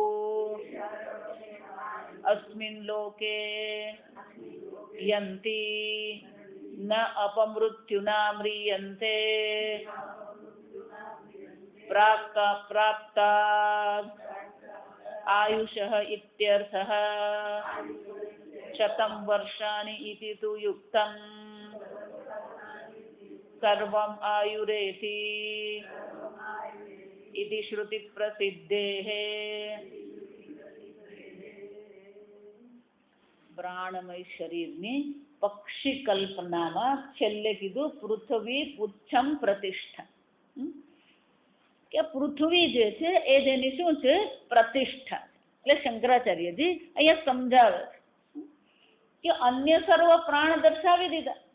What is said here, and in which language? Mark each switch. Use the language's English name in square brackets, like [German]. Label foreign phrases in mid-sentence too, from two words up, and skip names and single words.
[Sanskrit] अस्मिन् लोके यन्ति न अपमृत्युना म्रियन्ते प्राप्ता आयुषः इत्यर्थः 100 वर्षाणि इति तु युक्तम् सर्वम् आयुरेति इति श्रुति प्रसिद्धेः [Gujarati] પ્રાણમય શરીરની પક્ષી કલ્પનામાં છેલ્લે કીધું [Sanskrit] પૃથ્વી પુચ્છમ પ્રતિષ્ઠા [Gujarati] કે પૃથ્વી જે છે એ જેની શું છે પ્રતિષ્ઠા એટલે શંકરાચાર્યજી અહીંયા સમજાવે કે અન્ય સર્વ પ્રાણ દર્શાવી દીધા